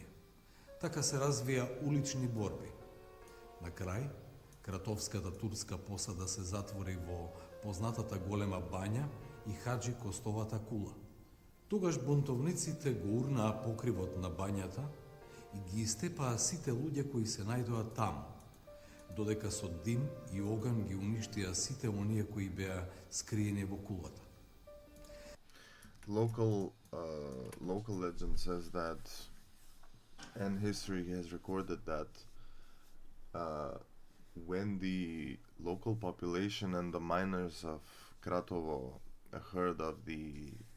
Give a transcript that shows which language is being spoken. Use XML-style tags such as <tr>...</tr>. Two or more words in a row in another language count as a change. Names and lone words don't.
<mk>Така се развија улични борби. На крај, кратовската турска посада се затвори во познатата голема бања и Хаджи Костовата кула. Тогаш бунтовниците го урнаа покривот на бањата и ги истепаа сите луѓе кои се најдоа таму, додека со дим и оган ги уништија сите оние кои беа скриени во кулата.</mk> <en>Local legend says that, and history has recorded that, when the local population and the miners of Kratovo heard of the</en>